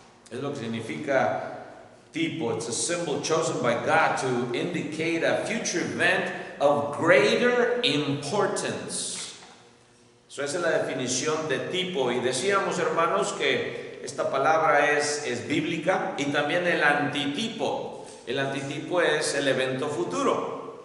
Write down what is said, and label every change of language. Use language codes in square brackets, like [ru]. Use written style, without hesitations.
[es] Es lo que significa tipo. [en] It's a symbol chosen by God to indicate a future event of greater importance. [es] Esa es la definición de tipo. Y decíamos, hermanos, que esta palabra es bíblica. Y también el antitipo. El antitipo es el evento futuro.